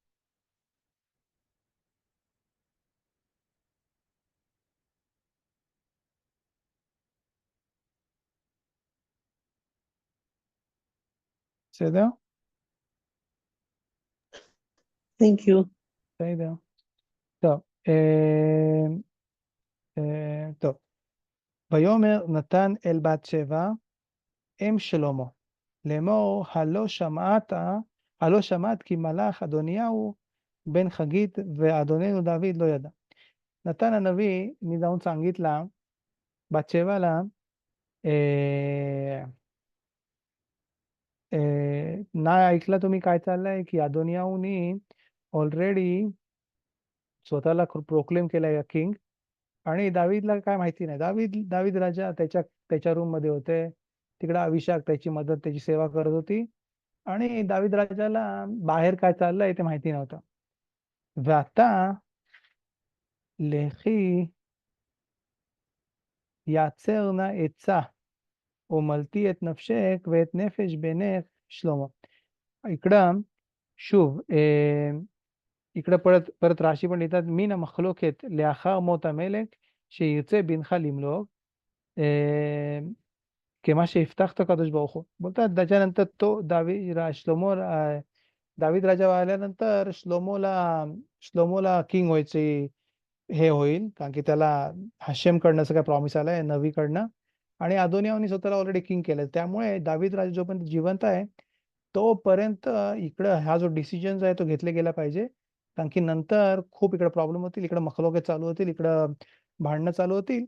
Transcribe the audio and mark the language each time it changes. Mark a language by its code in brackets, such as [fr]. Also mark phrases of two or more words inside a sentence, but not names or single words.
[he] בסדר? [en] thank you. [he] בסדר. טוב, טוב. ויאמר נתן אל בת שבע אם שלמה לאמור הלא שמעת כי מלאך אדוניהו בן חגית ואדוננו דוד לא ידע. נתן הנביא נידאון [mr] सांगितला बातशेवाला नाही ऐकलं तुम्ही काय चाललंय की अदोनियाहूनी ऑलरेडी स्वतःला प्रोक्लेम केलाय किंग, आणि दावीदला काय माहिती नाही. दावीद राजा त्याच्या रूम मध्ये होते, तिकडे अभिषाक त्याची मदत त्याची सेवा करत होती, आणि दावीद राजाला बाहेर काय चाललंय ते माहिती नव्हतं. [he] ועתה לכי איעצך נא עצה ומלתי את נפשך ואת נפש בנך שלמה. [mr] इकडं שוב, इकडे परत परत राशी पण लिहितात, [he] מן המחלוקת לאחר מות המלך שירצה בנך למלוך, כמה שהבטחת הקדוש ברוך הוא. [mr] बोलतात त्याच्यानंतर तो दावीद राजा आल्यानंतर श्लोमोला किंग व्हायचे हे होईल, कारण की त्याला हशेमकडनं असं काय प्रॉमिस आलाय नवीकडनं, आणि अदोनियाने स्वतःला ऑलरेडी किंग केलं. त्यामुळे दावीद राजा जोपर्यंत जिवंत आहे तोपर्यंत इकडं हा जो डिसिजन आहे तो घेतला गेला पाहिजे, कारण की नंतर खूप इकडे प्रॉब्लेम होतील, इकडे मखलोके चालू होतील, इकडं भांडणं चालू होतील.